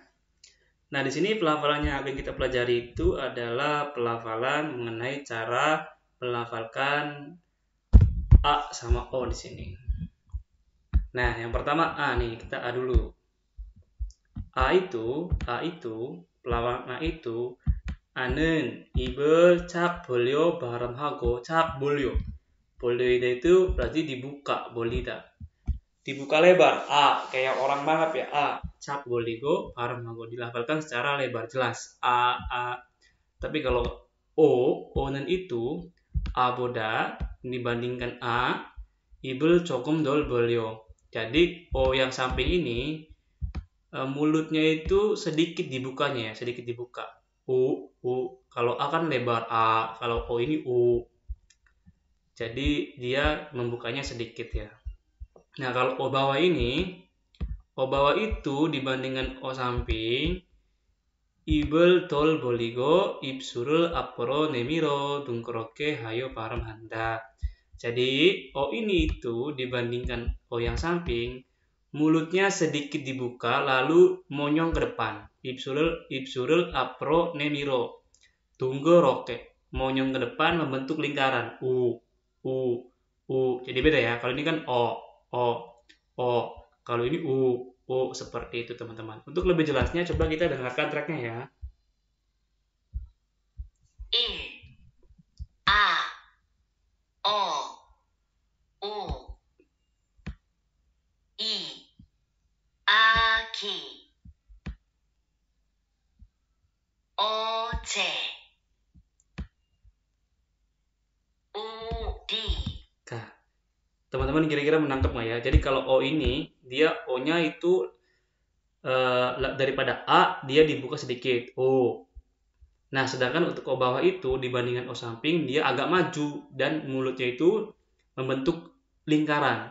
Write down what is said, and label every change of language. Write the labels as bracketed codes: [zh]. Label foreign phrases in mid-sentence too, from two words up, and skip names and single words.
[id] Nah, di sini pelafalan yang akan kita pelajari itu adalah pelafalan mengenai cara melafalkan A sama O di sini. Nah, yang pertama A nih, kita A dulu. A itu pelafalan A itu [ko] A는 입을 착 벌려 발음하고 착 벌려. [id] 벌리다 itu berarti dibuka, bolida. Dibuka lebar, A, kayak orang mangap ya, A. [ko] 착 벌리고 발음하고 [id] dilafalkan secara lebar, jelas. A. Tapi kalau O는 itu A보다 dibandingkan A, [ko] 입을 조금 덜 벌려. [id] Jadi O yang samping ini mulutnya itu sedikit dibukanya ya, sedikit dibuka. U. Kalau A kan lebar A, kalau O ini U. Jadi dia membukanya sedikit ya. Nah, kalau O bawah itu dibandingkan O samping, [ko] 입을 덜 벌리고 입술을 앞으로 내밀어 둥그렇게 하여 발음한다. [id] Jadi O ini itu dibandingkan O yang samping, mulutnya sedikit dibuka lalu monyong ke depan. [ko] 입술을 앞으로 내밀어 둥그렇게. [id] Monyong ke depan membentuk lingkaran. U. Jadi beda ya. Kalau ini kan O. Kalau ini U. Seperti itu teman-teman. Untuk lebih jelasnya coba kita dengarkan tracknya ya. 1. A. O. U. 2. [ko] 아기. 어제. 우리. [id] Nah, teman-teman kira-kira menangkap nggak ya? Jadi kalau O ini, dia O-nya itu daripada A, dia dibuka sedikit. O. Nah, sedangkan untuk O bawah itu dibandingkan O samping dia agak maju dan mulutnya itu membentuk lingkaran.